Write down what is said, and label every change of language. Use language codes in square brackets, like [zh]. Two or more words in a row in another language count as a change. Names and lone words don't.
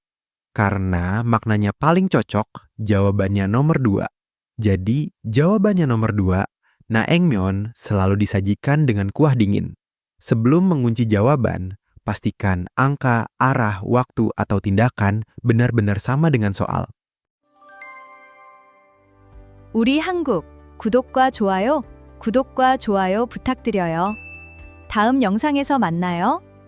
[id] Karena maknanya paling cocok, jawabannya nomor 2. Jadi, jawabannya nomor 2, naengmyeon selalu disajikan dengan kuah dingin. Sebelum mengunci jawaban, pastikan angka, arah, waktu, atau tindakan benar-benar sama dengan soal. [ko] 우리 한국 구독과 좋아요 부탁드려요. 다음 영상에서 만나요.